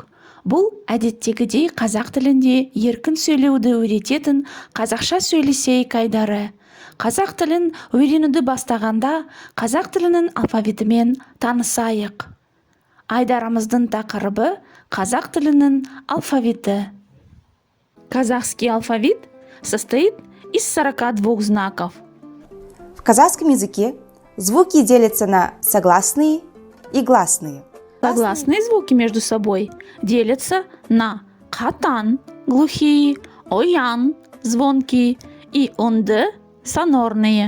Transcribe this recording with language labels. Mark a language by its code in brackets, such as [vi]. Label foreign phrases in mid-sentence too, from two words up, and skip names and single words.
[kk] Бұл әдеттегідей қазақ тілінде еркін сөйлеуді үйрететін қазақша сөйлесейік айдары. Қазақ тілін үйренуді бастағанда қазақ тілінің алфавитімен танысайық. Айдарымыздың тақырыбы қазақ тілінің алфавиты. [ru] Казахский алфавит состоит из 42 знаков. В казахском языке звуки делятся на согласные и гласные. Согласные звуки между собой делятся на катан – глухие, оян – звонкие и онды – сонорные.